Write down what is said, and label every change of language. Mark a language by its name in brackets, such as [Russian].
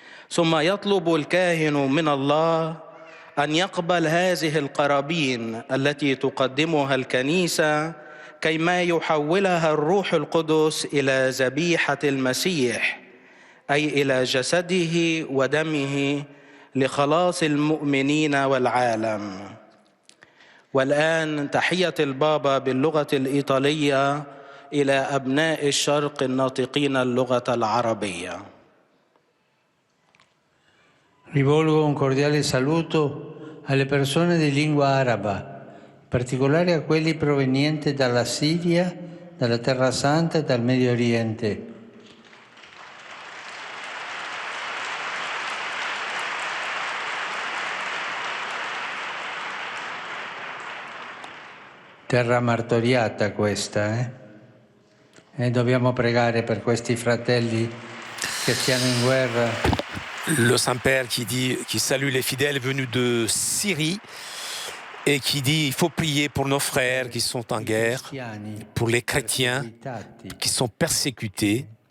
[Arabic] ثم يطلب الكاهن من الله أن يقبل هذه القرابين التي تقدمها الكنيسة كيما يحولها الروح القدس إلى ذبيحة المسيح، أي إلى جسده ودمه لخلاص المؤمنين والعالم. والآن تحية البابا باللغة الإيطالية إلى أبناء الشرق الناطقين اللغة العربية. [Italian] Rivolgo un cordiale saluto alle persone di lingua araba, in particolare a quelli provenienti dalla Siria, dalla Terra Santa e dal Medio Oriente. Terra martoriata questa, E dobbiamo pregare per questi fratelli che siano in guerra. [French] Le Saint-Père qui salue les fidèles venus de Syrie et qui dit il faut prier pour nos frères qui sont en guerre, pour les chrétiens qui sont persécutés.